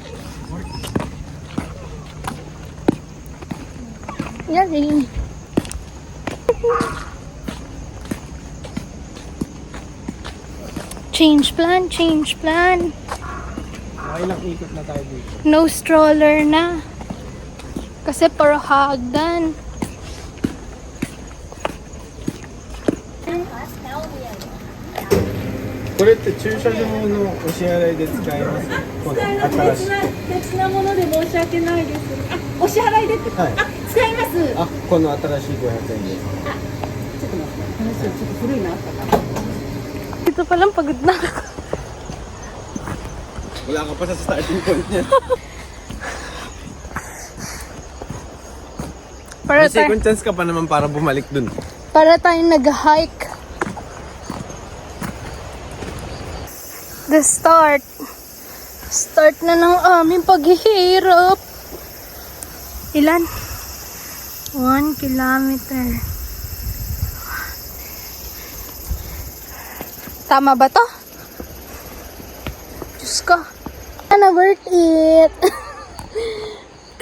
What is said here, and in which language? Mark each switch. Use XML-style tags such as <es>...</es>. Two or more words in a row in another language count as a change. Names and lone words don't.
<tl>Yari.</tl> <en>Change plan, change plan.</en> <tl>Nakailang ikot na tayo dito.</tl> <en>No stroller</en> <tl>na. Kasi para hagdan.</tl> <ja>これって駐車場のお支払いで使えますこの新しい別なもので申し訳ないです。あ、お支払いでって。はいあ、使います。あ、この新しい500円ですちょっと待って。話ちょっと古いのあったから。</ja> <tl>Dito pa lang pagod na. Wala ka pa sa</tl> <en>starting point</en> <tl>niya. Para May</tl> <en>second chance</en> <tl>ka pa naman para bumalik dun. Para tayong nag-hike.</tl> <en>The start.</en> <tl>Start na ng aming paghihirap. Ilan? 1 kilometer. Tama ba to? Diyos ko. Sana</tl> <en>worth it.</en>